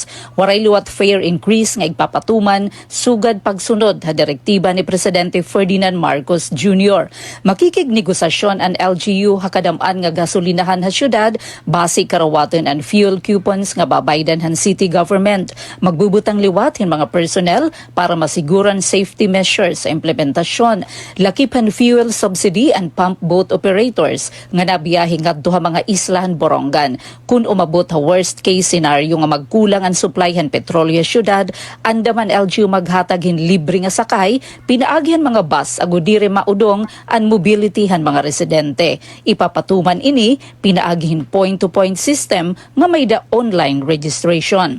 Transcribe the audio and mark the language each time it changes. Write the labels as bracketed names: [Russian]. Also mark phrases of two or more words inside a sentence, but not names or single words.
[Waray] Waray liwat [English] fare increase [Waray] nga igpapatuman sugad pagsunod ha direktiba ni Presidente Ferdinand Marcos Jr. Makikig negosasyon ang LGU ha kadam-an nga gasolinahan ha syudad base karawatan ang [English] fuel coupons [Waray] nga babaydan han [English] city government. [Waray] Magbubutang liwat hin mga personnel para masiguran [English] safety measures [Waray] sa implementasyon. Lakipan [English] fuel subsidy and pump boat operators [Waray] nga nabiyahe ngadto ha mga islahan Borongan. Kung umabot ha [English] worst case scenario [Waray] nga magkulang ang supplyhan petrolyo syudad, andaman LGU maghatag hin libre nga sakay, pinaagyan mga bus agud diri maudong ang mobility han mga residente. Ipapatuman ini pinaaghin [English] point-to-point system [Waray] nga may da [English] online registration.